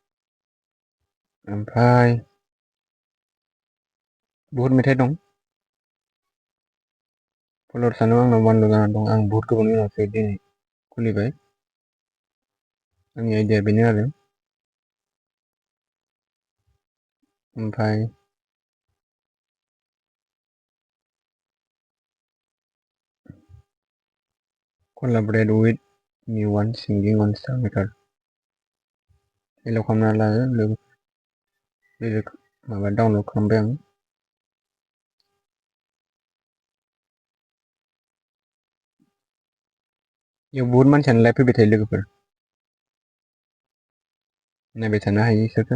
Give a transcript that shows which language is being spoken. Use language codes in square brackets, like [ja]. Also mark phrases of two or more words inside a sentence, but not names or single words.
[brx] ओमफ्राय बहुद मेथाइ दं। फल'वार्सआनो आंनाव 1 ल' जानानै दं। आं बहुत गोबावनि उनावसो दिनै खुलिबाय। आंनि आइडिया बेनो आरो। ओमफ्राय [en] collaborate with me one singing on Starmaker। [brx] एलाव खालामना लादो लोगो माबा डाउनलड खालामबाय आं। बेयाव बहुत मानसियानो लाइभ फैबाय थायो लोगोफोर। नायबाय थानो हायो इसोरखौ।